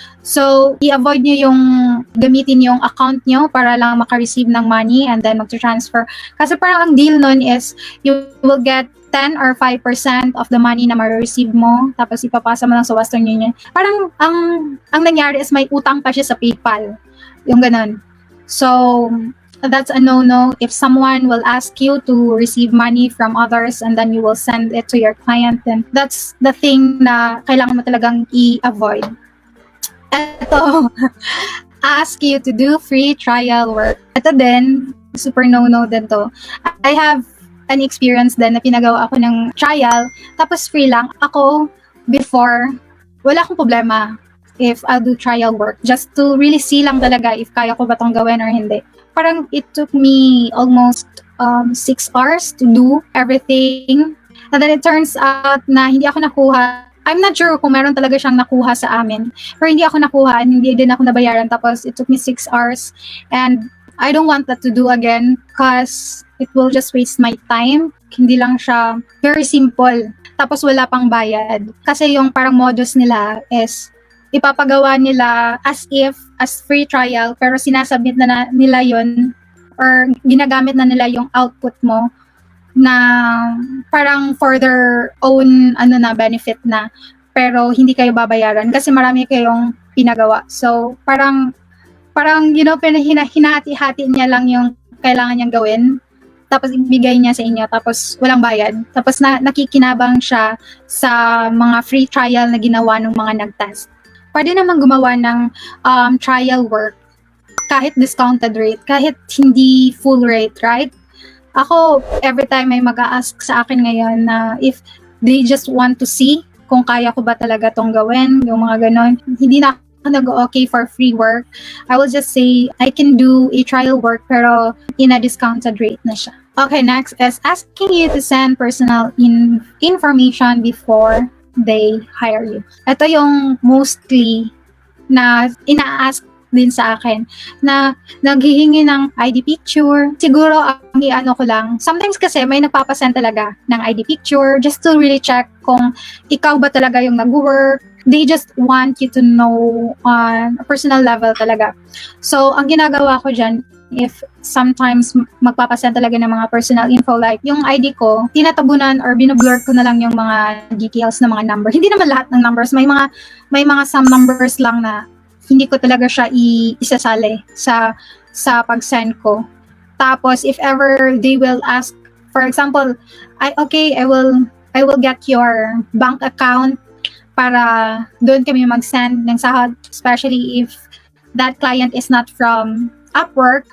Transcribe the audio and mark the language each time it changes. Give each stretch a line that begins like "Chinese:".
Filipino: So, i-avoid niyo yung gamitin yung account niyo para lang maka-receive ng money and then mag-transfer. Kasi parang ang deal nun is
English: you will get 10 or 5% of the money
Filipino: na ma-receive mo, tapos ipapasa mo lang sa Western Union. Parang ang nangyari is may utang pa siya sa PayPal. Yung ganun. So,
English: that's a no-no. If someone will ask you to receive money from others and then you will send it to your client, then that's the thing
Filipino: na kailangan mo talagang i-avoid. Ito,
English: ask you to do free trial work.
Filipino: Ito din, super no-no din to.
English: I have an experience
Filipino: din na pinagawa ako ng trial, tapos free lang.
English: Ako, before,
Filipino: wala akong problema
English: if I'll do trial work.
Filipino: Just to really see lang talaga if kaya ko ba itong gawin or hindi.
English: Parang it took me almost 6 hours to do everything. And then it turns out
Filipino: na hindi ako nakuha.
English: I'm not sure
Filipino: kung meron talaga siyang nakuha sa amin. Pero hindi ako nakuha, hindi din ako nabayaran.
English: Tapos it took me 6 hours. And I don't want that to do again because it will just waste my time.
Filipino: Hindi lang siya very simple. Tapos wala pang bayad. Kasi yung parang modus nila is ipapagawa nila as free trial, pero sinasubmit na nila yon or ginagamit na nila yung output mo na parang
English: for their own benefit
Filipino: na, pero hindi kayo babayaran kasi marami kayong pinagawa. So parang hinati-hati niya lang yung kailangan niyang gawin, tapos ibigay niya sa inyo, tapos walang bayad. Tapos nakikinabang siya sa mga free trial na ginawa ng mga nag-test. Pwede naman gumawa ng trial work kahit discounted rate, kahit hindi full rate, right? Ako, every time may mag-a-ask sa akin ngayon na
English: if they just want to see
Filipino: kung kaya ko ba talaga tong gawin, yung mga ganon, hindi na ako nag-okay for free work.
English: I will just say, I can do a trial work pero in a discounted rate na siya. Okay, next is asking you to send personal information before they hire you.
Filipino: Ito yung mostly na ina-ask din sa akin na naghihingi ng ID picture. Siguro ang iano ko lang, sometimes kasi may nagpapasend talaga ng ID picture
English: just to really check
Filipino: kung ikaw ba talaga yung nag-work.
English: They just want you to know on a personal level talaga.
Filipino: So, ang ginagawa ko dyan, if sometimes magpapasend talaga ng mga personal info like yung ID ko, tinatabunan or binablur ko na lang yung mga details ng mga number. Hindi naman lahat ng numbers. May mga some numbers lang na hindi ko talaga siya isasali sa pag-send ko.
English: Tapos if ever they will ask, for example, I will get your bank account
Filipino: para doon kami mag-send ng sahod,
English: especially if that client is not from Upwork.